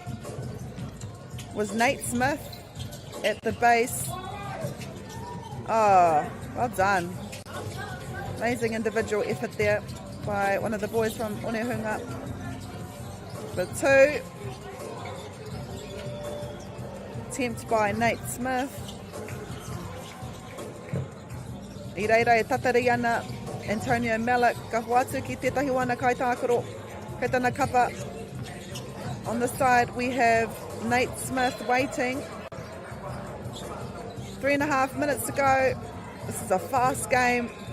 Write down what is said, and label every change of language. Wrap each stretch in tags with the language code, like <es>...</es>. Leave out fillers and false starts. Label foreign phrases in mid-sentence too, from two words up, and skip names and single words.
<en>Was Nate Smith at the base. Oh, well done. Amazing individual effort there by one of the boys from Onehunga. The 2. Attempt by Nate Smith.</en> <mi>I reira e tatari ana Antonio Malik. Ka huatu ki tētahi wana kaitākaro. Kei tana kapa.</mi> <en>On the side we have Nate Smith waiting. 3.5 minutes to go. This is a fast game.</en>